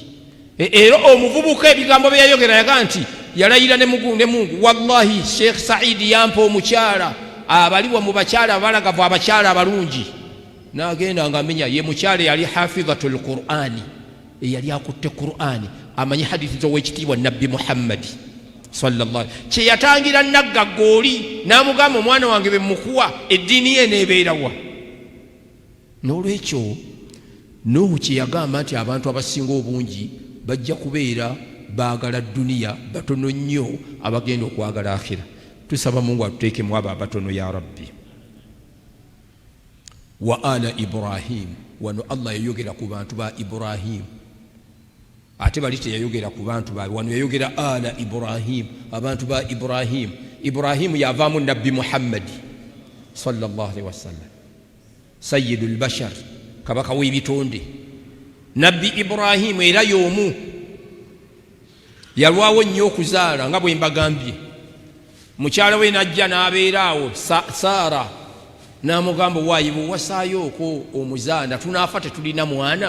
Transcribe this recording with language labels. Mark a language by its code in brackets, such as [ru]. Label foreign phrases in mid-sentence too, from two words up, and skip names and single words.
[lg] Era omuvubuka ebigambo bye yayogera yaga nti yalayira ne Mungu, wallahi Sheikh Saidi yampa omukyala abaliwa mu bakyala abalagavu, abakyala abalungi. N'agenda ng'amenya ye mukyala yali [ar] حافظة القرآن, [lg] yali akutte Qur'ani, amanyi hadithi z'owekitiibwa Nabbi Muhammad [ar] صلى الله عليه وسلم. [lg] Kye yatangira nagga gooli n'amugamba omwana wange be mukuwa eddiini ye n'ebeerawa. N'olwekyo Nuhu kye yagamba nti abantu abasinga obungi bajja kubeera baagala duniya batono nnyo abagenda okwagala akhira. Tusaba Mungu atuteekemu abo abatono [ar] يا رب. وآل إبراهيم, [lg] wano Allah yayogera ku bantu ba Ibrahim, ate bali teyayogera ku bantu baabwe, wano yayogera ala Ibrahim, abantu ba Ibrahim. Ibrahim yavaamu Nabbi Muhammad [ar] صلى الله عليه وسلم, سيد البشر, [lg] kabaka w'ebitonde. Nabbi Ibrahim era y'omu yalwawo nnyo okuzaala nga bwe mbagambye. Mukyala we najja n'abeeraawo Saara n'amugamba waayi bw'owasaayo okwo omuzaana tunaafa tetulina mwana.